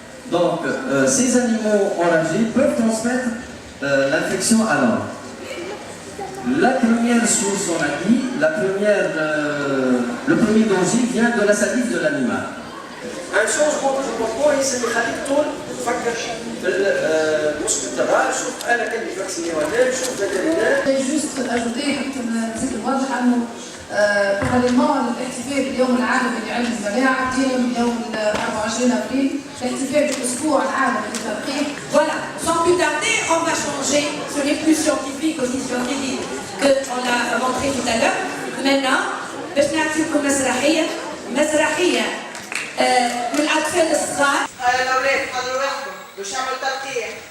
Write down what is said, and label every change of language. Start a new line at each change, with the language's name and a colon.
French: Donc, ces animaux enragés peuvent transmettre l'infection à l'homme. La première source, on a dit, le premier danger vient de la salive de l'animal. Un changement de comportement, il s'est
Arabic: خليك طول تفكر المشكل تبعها شوف انا كان فاكسيني ولا شوف فيترينير.
French: juste ajouter
Arabic: نزيد نوضح انه
French: parallèlement
Arabic: للاحتفال باليوم العالمي لعلم المناعة اليوم 24 ابريل الاحتفال بالاسبوع العالمي للتلقيح.
French: Voilà, sans plus tarder, on va changer. Ce n'est plus scientifique aussi scientifique qu'on a montré tout à l'heure. Maintenant,
Arabic: باش نعطيكم مسرحية من الأطفال الصغار. الأولاد خلوا روحكم باش نعمل تلقيح.